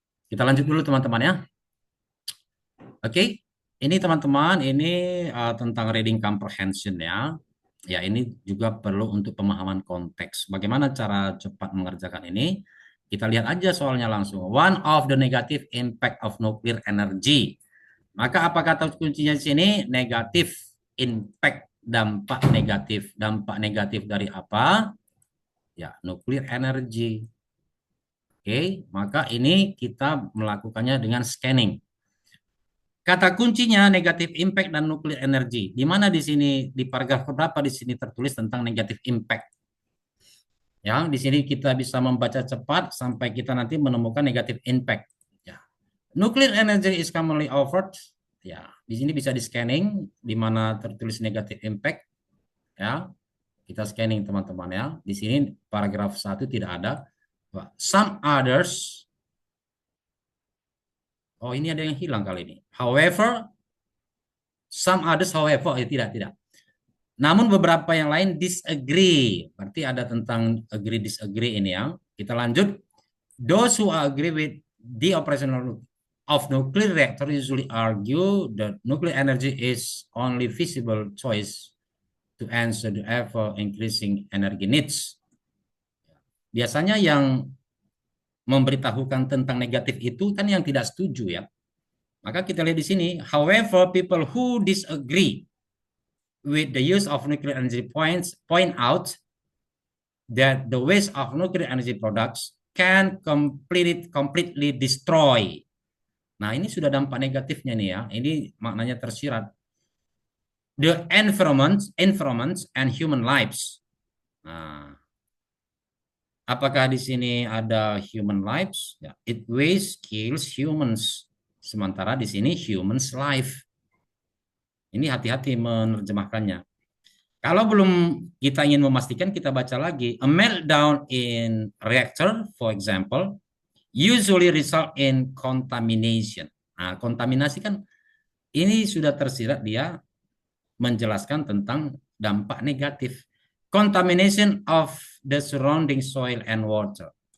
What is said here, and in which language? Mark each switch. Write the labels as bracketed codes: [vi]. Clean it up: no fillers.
[id] Kita lanjut dulu teman-teman ya. Oke, ini teman-teman, ini tentang reading comprehension ya. Ya, ini juga perlu untuk pemahaman konteks. Bagaimana cara cepat mengerjakan ini? Kita lihat aja soalnya langsung. [en] One of the negative impact of nuclear energy. [id] Maka apa kata kuncinya di sini? Negatif impact, dampak negatif. Dampak negatif dari apa? Ya, nuclear energy. Oke, maka ini kita melakukannya dengan scanning. Kata kuncinya negatif impact dan nuclear energy. Di mana di sini di paragraf berapa di sini tertulis tentang negatif impact? Ya, di sini kita bisa membaca cepat sampai kita nanti menemukan negatif impact. Ya. [en] Nuclear energy is commonly offered. [id] Ya, di sini bisa di scanning di mana tertulis negatif impact. Ya, kita scanning teman-teman ya. Di sini paragraf 1 tidak ada. [en] Some others. [id] Oh, ini ada yang hilang kali ini. [en] However, some others, however, [id] tidak. Namun beberapa yang lain disagree. Berarti ada tentang agree disagree ini ya. Kita lanjut. [en] Those who agree with the operational of nuclear reactor usually argue that nuclear energy is only feasible choice to answer the ever increasing energy needs. [id] Biasanya yang memberitahukan tentang negatif itu kan yang tidak setuju ya. Maka kita lihat di sini, [en] however, people who disagree with the use of nuclear energy point out that the waste of nuclear energy products can completely destroy. [id] Nah, ini sudah dampak negatifnya nih ya. Ini maknanya tersirat. [en] The environment and human lives. [id] Nah, apakah di sini ada human lives? [en] Ya, it wastes kills humans. [id] Sementara di sini [en] humans life. [id] Ini hati-hati menerjemahkannya. Kalau belum kita ingin memastikan, kita baca lagi. [en] A meltdown in reactor, for example, usually result in contamination. [id] Nah, kontaminasi kan ini sudah tersirat dia menjelaskan tentang dampak negatif. [en] Contamination of the surrounding soil and water.